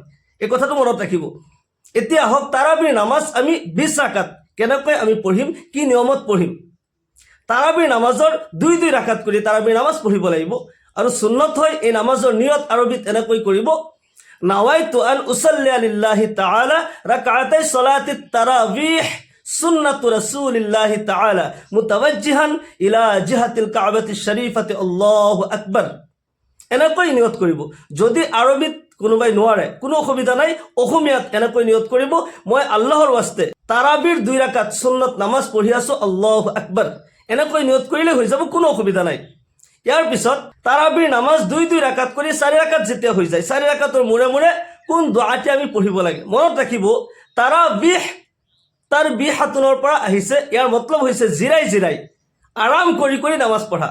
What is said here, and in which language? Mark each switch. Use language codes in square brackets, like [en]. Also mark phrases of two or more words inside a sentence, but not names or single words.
[as] এই কথাটো মনত ৰাখিব। এতিয়া আহক তাৰাবিৰ নামাজ আমি 20 ৰাকাত কেনেকৈ আমি পঢ়িম, কি নিয়মত পঢ়িম। তাৰাবিৰ নামাজৰ 2 ৰাকাত কৰি তাৰাবিৰ নামাজ পঢ়িব লাগিব। আৰু সুন্নত হয় এই নামাজৰ নিয়ত আৰবিত এনেকৈ কৰিব, [ar] نويت أن أصلي لله تعالى ركعتي صلاة التراويح سنة رسول الله تعالى متوجها إلى جهة الكعبة الشريفة الله أكبر. [as] এনেকৈ নিয়ত কৰিব। যদি আৰবিত কোনোবাই নোৱাৰে, কোনো অসুবিধা নাই, অসমীয়াত এনেকৈ নিয়ত কৰিব, মই আল্লাহৰ ৱাস্তে তাৰাবিৰ 2 ৰাকাত সুন্নত নামাজ পঢ়ি আছো, [ar] الله أكبر. [as] এনেকৈ নিয়ত কৰিলে হৈ যাব, কোনো অসুবিধা নাই। ইয়াৰ পিছত তাৰাবিৰ নামাজ 2 ৰাকাত কৰি 4 ৰাকাত যেতিয়া হৈ যায়, 4 ৰাকাতৰ মূৰে মূৰে কোন দুআটি আমি পঢ়িব লাগে। মনত ৰাখিব, তাৰাবিহ তাৰ বিহাতুনৰ পৰা আহিছে, ইয়াৰ মতলব হৈছে জিৰাই আৰাম কৰি নামাজ পঢ়া।